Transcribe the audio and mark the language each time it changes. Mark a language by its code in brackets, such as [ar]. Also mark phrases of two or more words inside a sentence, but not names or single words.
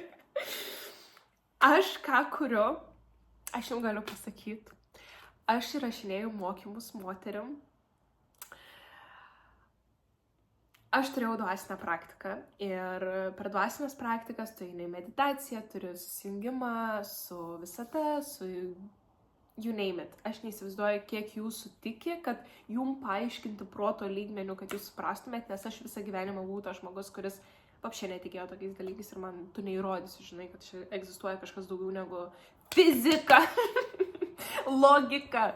[lt] Aš ką kuriu, aš jums galiu pasakyti. Aš įrašinėjau mokymus moteriam. Aš turėjau dvasinę praktiką ir per dvasinės praktikas tu eini meditaciją, turi susijungimą su visata, su [en] you name it. [lt] Aš neįsivaizduoju, kiek jūsų tiki, kad jum paaiškinti proto lygmenių, kad jūs suprastumėt, nes aš visą gyvenimą buvau tas žmogus, kuris papšė netikėjo tokiais dalykais ir man tu neįrodysi, žinai, kad čia egzistuoja kažkas daugiau negu fizika, logika.